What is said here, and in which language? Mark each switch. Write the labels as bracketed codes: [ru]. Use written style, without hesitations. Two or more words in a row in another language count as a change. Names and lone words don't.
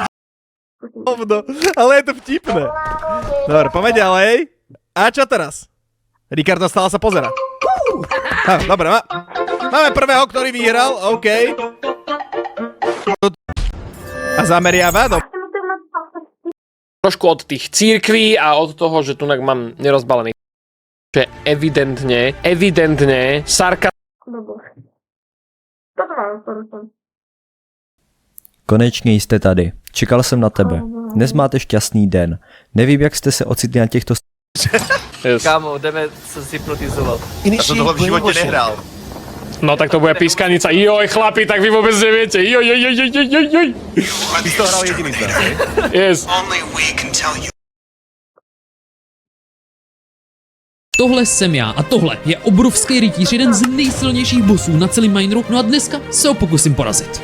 [sk] Hovno, ale je to vtipné. Dobre, poďme ďalej. A čo teraz? Ricardo stále sa pozera. Dobre, máme prvého, ktorý vyhral, OK. A zameriava, dobre. Trošku od tých církví a od toho, že tu mám nerozbalený. Že evidentne, [cs] Konečně jste tady. Čekal jsem na tebe. Dnes máte šťastný den. Nevím, jak jste se ocitli na těchto... Yes. Kámo, jdeme se zhypnotizovat. Já jsem tohle v životě nehrál. [sk] No tak to bude pískanica. Joj, chlapi, tak vy vôbec neviete. Joj. Ty to hral jediný ten, hej? Yes. [cs] Tohle jsem já a tohle je obrovský rytíř, jeden z nejsilnějších bossů na celém mineru, no a dneska se ho pokusím porazit.